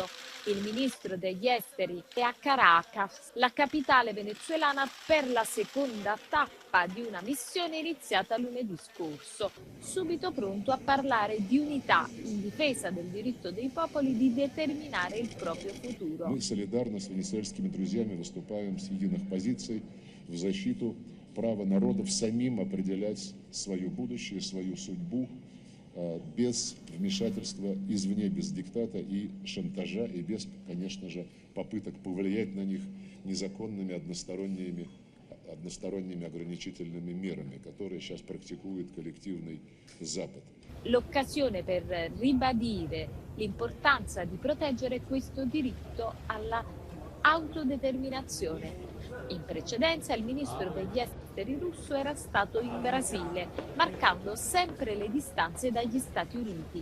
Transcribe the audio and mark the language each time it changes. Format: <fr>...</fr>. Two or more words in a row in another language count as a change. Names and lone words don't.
<it>Il ministro degli esteri è a Caracas, la capitale venezuelana, per la seconda tappa di una missione iniziata lunedì scorso. Subito pronto a parlare di unità in difesa del diritto dei popoli di determinare il proprio futuro.</it> <ru>Мы солидарно с венесуэльскими друзьями выступаем с единых позиций в защиту права народов самим определять свое будущее, свою судьбу без вмешательства извне, без диктата и шантажа, и без, конечно же, попыток повлиять на них незаконными односторонними ограничительными мерами, которые сейчас практикует коллективный Запад.</ru> <it>L'occasione per ribadire l'importanza di proteggere questo diritto alla autodeterminazione. In precedenza il ministro degli esteri russo era stato in Brasile, marcando sempre le distanze dagli Stati Uniti.</it>